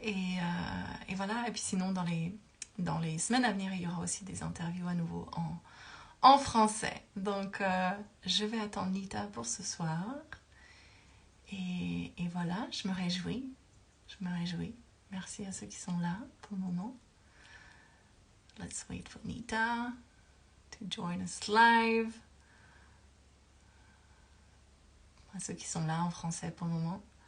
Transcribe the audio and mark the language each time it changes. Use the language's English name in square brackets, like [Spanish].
[French] Et voilà. Et puis sinon, dans les semaines à venir, il y aura aussi des interviews à nouveau en français. Donc, je vais attendre Neeta pour ce soir. Et voilà, je me réjouis. Je me réjouis. Merci à ceux qui sont là pour le moment. [English] Let's wait for Neeta to join us live. [French] À ceux qui sont là en français pour le moment.